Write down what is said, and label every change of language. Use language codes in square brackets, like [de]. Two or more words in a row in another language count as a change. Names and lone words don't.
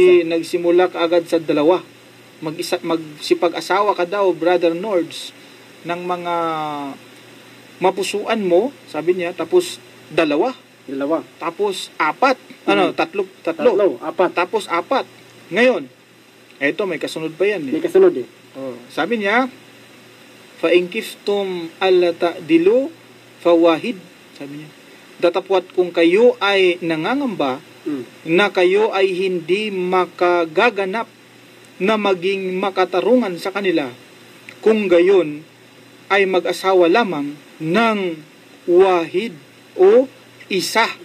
[tl] Hindi nagsimula kaagad sa 2. Magsipag-asawa ka daw, Brother Nords, ng mga mapusuan mo, sabi niya, tapos 2. Tapos 4. 3. 4. Tapos 4. Ngayon, eto, may kasunod pa yan. May kasunod eh. Sabi niya, [ar] فإن خفتم ألا تعدلوا فواحدة. [tl] Sabi niya, datapwat kung kayo ay nangangamba na kayo ay hindi makagaganap na maging makatarungan sa kanila, kung gayon ay mag-asawa lamang ng wahid o isa.